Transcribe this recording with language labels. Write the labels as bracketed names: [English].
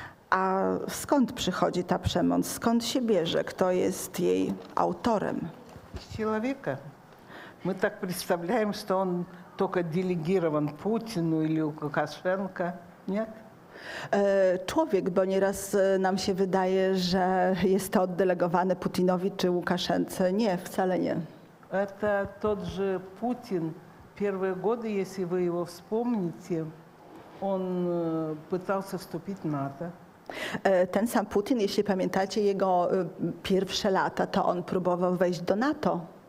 [Polish] A skąd przychodzi ta przemoc? Skąd się bierze? Kto jest jej autorem? [Russian] Из человека. Мы так представляем, что он только делегирован Путину или Лукашенко. Нет? [Polish] Człowiek, bo nieraz nam się wydaje, że jest to oddelegowane Putinowi czy Łukaszence. Nie, wcale nie. [Russian] Это тот же Путин. Первые годы, если вы его вспомните, он пытался вступить в НАТО. [Polish] Ten sam Putin, jeśli pamiętacie jego pierwsze lata, to on próbował wejść do NATO.